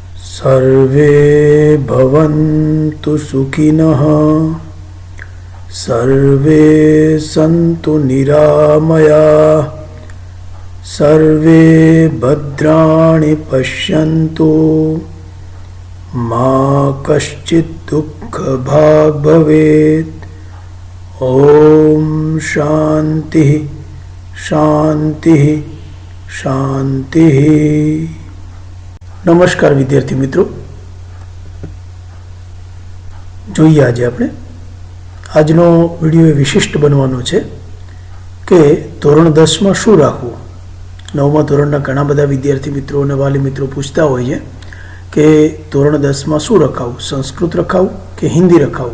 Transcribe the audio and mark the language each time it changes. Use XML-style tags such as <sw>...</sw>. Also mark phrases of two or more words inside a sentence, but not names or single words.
<sa>सर्वे भवन्तु सुखिनः सर्वे सन्तु निरामयाः सर्वे भद्राणि पश्यन्तु मा कश्चित् दुःखभाग् भवेत्। ओम शांति शांति शांति।</sa> <hi>नमस्कार विद्यार्थी मित्रों,</hi> <gu>જોઈએ આજે આપણે આજનો વિડીયો એ વિશિષ્ટ બનવાનો છે કે ધોરણ 10 માં શું રાખવું। 9મા ધોરણના ઘણા બધા વિદ્યાર્થી મિત્રો અને વાલી મિત્રો પૂછતા હોય છે કે ધોરણ 10 માં શું રખાવું, સંસ્કૃત રખાવું કે હિન્દી રખાવું।</gu>